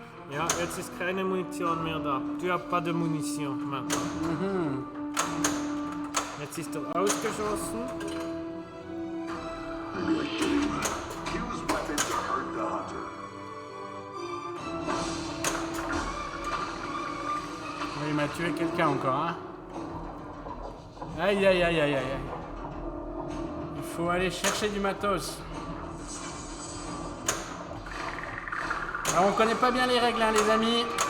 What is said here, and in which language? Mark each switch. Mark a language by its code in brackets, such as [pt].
[de] Ja, jetzt ist keine Munition mehr da. [fr] Tu as pas de Munition maintenant. [de] Jetzt ist er ausgeschossen. [en] Use weapons to hurt the hunter. [fr] Ouais, il m'a tué quelqu'un encore, hein. Aïe, aïe, aïe, aïe, aïe, aïe. Il faut aller chercher du matos. Alors, on connaît pas bien les règles, hein, les amis.